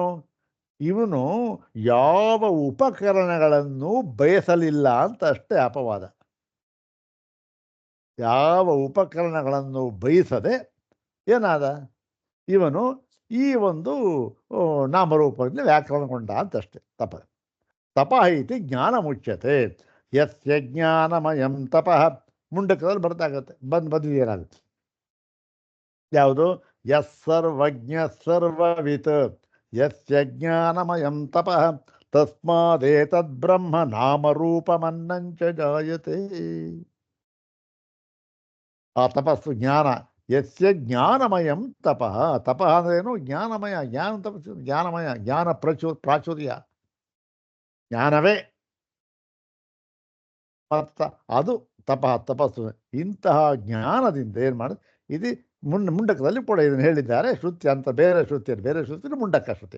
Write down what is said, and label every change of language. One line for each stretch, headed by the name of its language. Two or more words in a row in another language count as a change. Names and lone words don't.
Kannada: ಇವನು ಯಾವ ಉಪಕರಣಗಳನ್ನು ಬಯಸಲಿಲ್ಲ ಅಂತ ಅಷ್ಟೇ ಅಪವಾದ. ಯಾವ ಉಪಕರಣಗಳನ್ನು ಬಯಸದೆ ಏನಾದ? ಇವನು ಈ ಒಂದು ನಾಮರೂಪದಲ್ಲಿ ವ್ಯಾಕರಣಗೊಂಡ ಅಂತಷ್ಟೇ.
Sanskrit: ತಪಃ ಇತಿ ಜ್ಞಾನ ಮುಚ್ಯತೆ. ಯಸ್ಯ ಜ್ಞಾನಮಯಂ ತಪಃ,
Kannada: ಮುಂಡಕದಲ್ಲಿ ಬರ್ತಾಗತ್ತೆ, ಬಂದಿದೇನಾಗುತ್ತೆ? ಯಾವುದು?
Sanskrit: ಯಸ್ ಸರ್ವಜ್ಞ ಸರ್ವವಿತ್ ಯಸ್ಯ ಜ್ಞಾನಮಯಂ ತಪಃ ತಸ್ಮಾದೇತದ್ ಬ್ರಹ್ಮ ನಾಮರೂಪಮನ್ನಂಚ ಜಾಯತೆ.
Kannada: ಆ ತಪಸ್ಸು ಜ್ಞಾನ.
Sanskrit: ಯಸ್ಯ ಜ್ಞಾನಮಯಂ ತಪಃ,
Kannada: ತಪಃ ಅಂದ್ರೇನು? ಜ್ಞಾನಮಯ, ಜ್ಞಾನ ತಪಸ್ಸು, ಜ್ಞಾನಮಯ, ಜ್ಞಾನ ಪ್ರಾಚುರ್ಯ, ಜ್ಞಾನವೇ ಅದು ತಪಸ್ಸು. ಇಂತಹ ಜ್ಞಾನದಿಂದ ಏನು ಮಾಡೋದು? ಇದು ಮುಂಡಕದಲ್ಲಿ ಕೂಡ ಇದನ್ನು ಹೇಳಿದ್ದಾರೆ. ಶ್ರುತಿ ಅಂತ ಬೇರೆ ಶ್ರುತಿ ಮುಂಡಕ ಶ್ರುತಿ.